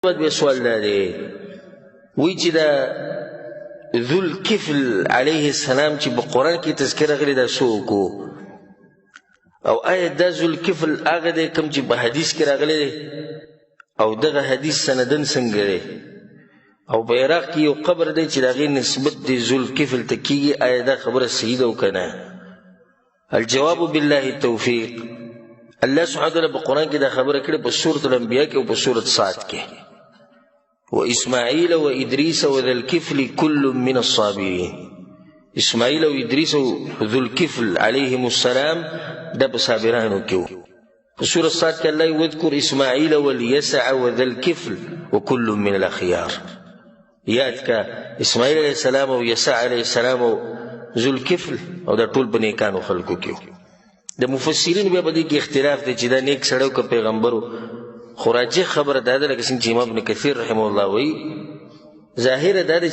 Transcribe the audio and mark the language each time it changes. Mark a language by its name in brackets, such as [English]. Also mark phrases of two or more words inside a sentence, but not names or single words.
[Pashto] به سوال دی وی چې دا ذوالکفل [Arabic] علیه السلام [Pashto] چې په قرآن کې تذکره غلی دا څوک او آیا دا ذوالکفل هغه دی کوم چې په حدیث کې راغلی دی او دغه حدیث سندن څنګه دی او په عراق کې یو قبر دی چې د هغې نسبت دی ذوالکفل ته کېږي آیا دا خبره صحیح ده او که نه [Arabic] الجواب بالله التوفیق [Pashto] الله [Arabic] سبحانه وتعالی [Pashto] په قرآن کې دا خبره کړې په سورة الانبیاء کې او په سورة صاد کې [Arabic] وإسماعیل و ادریس و ذوالکفل کل من الصابرین [Pashto] اسماعیل و ادریس و ذوالکفل [Arabic] علیهم السلام [Pashto] دا په صابرانو کې و په سورة صاد کې الله [Arabic] واذکر اسماعیل والیسع و ذوالکفل وکل من الاخیار [Pashto] یاد کا اسماعیل [Arabic] علیہ السلام [Pashto] او یسع [Arabic] علیہ السلام [Pashto] او ذوالکفل او دا ټول په نیکانو خلکو کې د مفسرین بیا په دې کې اختلاف دی چې دا نیک سړی او که پیغمبر خو راجح خبره دا ده لکه څنګه چې امام ابن کثیر [Arabic] رحمه الله [Pashto] وایي ظاهره دا ده